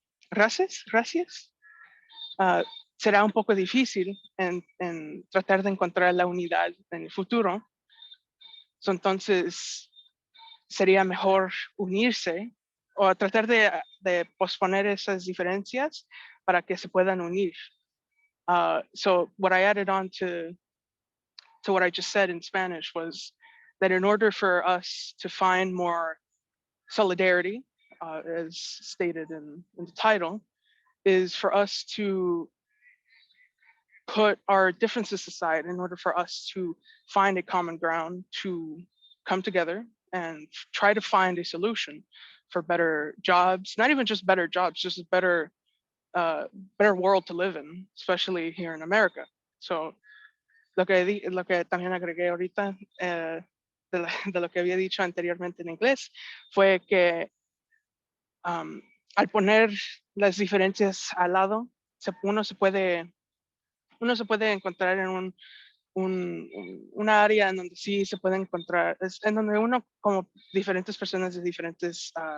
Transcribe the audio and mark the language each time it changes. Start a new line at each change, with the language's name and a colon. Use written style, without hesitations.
Spanish: razas, será un poco difícil en tratar de encontrar la unidad en el futuro. So, entonces, sería mejor unirse o tratar de posponer esas diferencias para que se puedan unir.
English: So what I added on to what I just said in Spanish was that in order for us to find more solidarity, as stated in the title, is for us to put our differences aside in order for us to find a common ground, to come together and try to find a solution for better jobs, not even just better jobs, just a better world to live in, especially here in America.
Spanish: So lo que también agregué ahorita de lo que había dicho anteriormente en inglés fue que al poner las diferencias al lado, uno se puede encontrar en una área en donde sí se puede encontrar, en donde uno como diferentes personas de diferentes